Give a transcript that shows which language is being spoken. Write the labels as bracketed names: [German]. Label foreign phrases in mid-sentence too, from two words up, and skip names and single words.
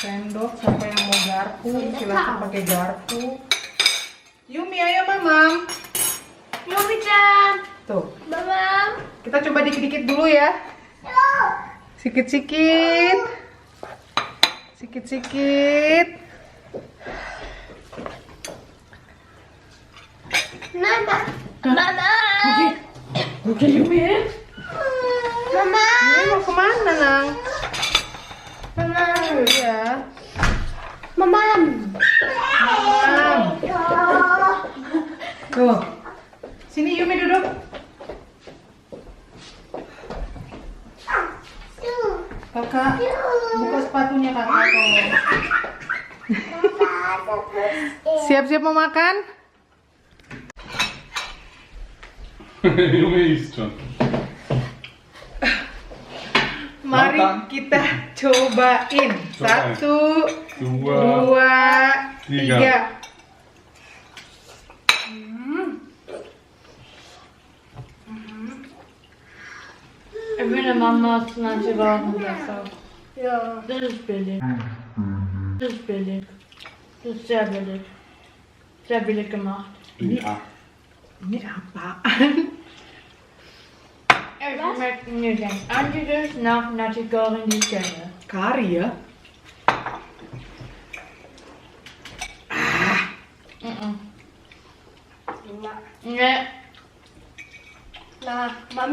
[Indonesian] Sendok, siapa yang mau garpu? Silahkan pakai garpu. Yumi, ayo mamam. Yumi-chan. Tuh, Mamam. kita coba dikit-dikit dulu ya. Sikit-sikit. Sikit-sikit. Mama. Mama. Oke, Yumi. Mama. Yumi mau kemana, Nang? Mama. Ya. Mamam. Mamam. Tuh. Sini Yumi duduk. Kakak, buka sepatunya kakak tolong. Siap-siap mau makan? [German] Junge isst schon. [Indonesian] Mari Makan. kita cobain. Cobain. 1, 2, 2, 3. [German] Ich finde Mamas Nasi Goreng besser. Ja. Das ist billig. Das ist billig. Das ist sehr billig. Sehr billig gemacht. Ja. [Indonesian] Ini apaan? [German] Es schmeckt mir ganz anderes nach Nasi Goreng die ich kenne. [Indonesian] Kari ya? [German] Ne, Na, Mami.